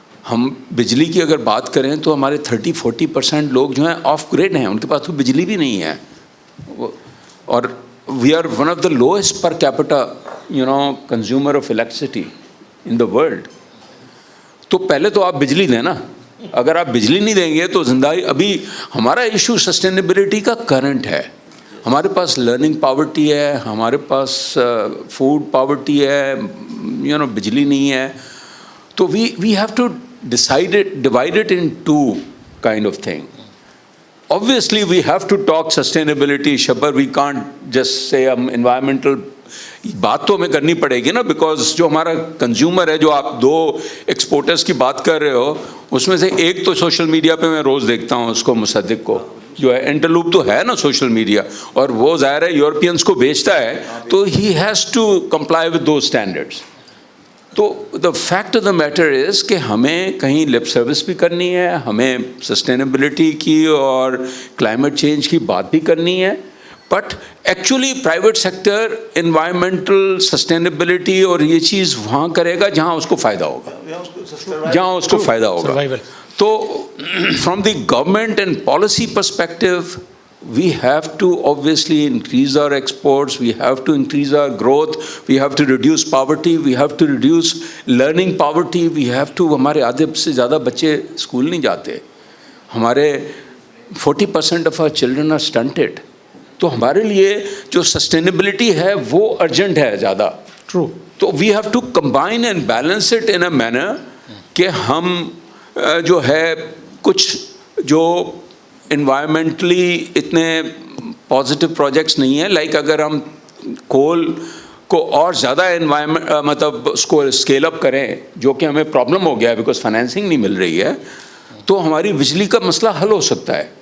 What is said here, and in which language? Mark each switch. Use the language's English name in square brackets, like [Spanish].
[Urdu] ہم بجلی کی اگر بات کریں تو ہمارے 30-40% لوگ جو ہیں آف گریڈ ہیں, ان کے پاس تو بجلی بھی نہیں ہے, اور [English] We are one of the lowest per capita consumer of electricity in the world. [Urdu] تو پہلے تو آپ بجلی دیں نا, اگر آپ بجلی نہیں دیں گے تو زندگی, ابھی ہمارا ایشو سسٹینیبلٹی کا کرنٹ ہے. ہمارے پاس لرننگ پاورٹی ہے, ہمارے پاس فوڈ پاورٹی ہے, بجلی نہیں ہے. [English] تو we have to divide it in 2 kind of thing. Obviously we have to talk sustainability, Shabbar, we can't just say environmental [Urdu] بات تو ہمیں کرنی پڑے گی نا, بیکاز جو ہمارا کنزیومر ہے, جو آپ 2 ایکسپورٹرز کی بات کر رہے ہو, اس میں سے ایک تو سوشل میڈیا پہ میں روز دیکھتا ہوں اس کو, مصدق کو, جو ہے انٹرلوپ تو ہے نا سوشل میڈیا, اور وہ ظاہر ہے یورپینس کو بیچتا ہے, تو [English] He has to comply with those standards. [Urdu] تو [English] the fact of the matter is [Urdu] کہ ہمیں کہیں لپ سروس بھی کرنی ہے, ہمیں سسٹینیبلٹی کی اور کلائمیٹ چینج کی بات بھی کرنی ہے, but actually private sector environmental sustainability اور یہ چیز وہاں کرے گا جہاں اس کو فائدہ ہوگا, جہاں اس کو فائدہ ہوگا. [English] So, from the government and policy perspective, we have to obviously increase our exports, we have to increase our growth, we have to reduce poverty, we have to reduce learning poverty, we have to, [Urdu] ہمارے آدھے سے زیادہ بچے school نہیں جاتے, [English] ہمارے 40% of our children are stunted. [Urdu] تو ہمارے لیے جو سسٹینیبلٹی ہے وہ ارجنٹ ہے زیادہ. [English] True. [Urdu] تو [English] we have to combine and balance it in a manner [Urdu] کہ ہم جو ہے کچھ جو انوائرمنٹلی اتنے پازیٹیو پروجیکٹس نہیں ہیں, لائک اگر ہم کول کو اور زیادہ انوائرمنٹ مطلب اس کو اسکیل اپ کریں, جو کہ ہمیں پرابلم ہو گیا ہے بیکاز فائنینسنگ نہیں مل رہی ہے, تو ہماری بجلی کا مسئلہ حل ہو سکتا ہے.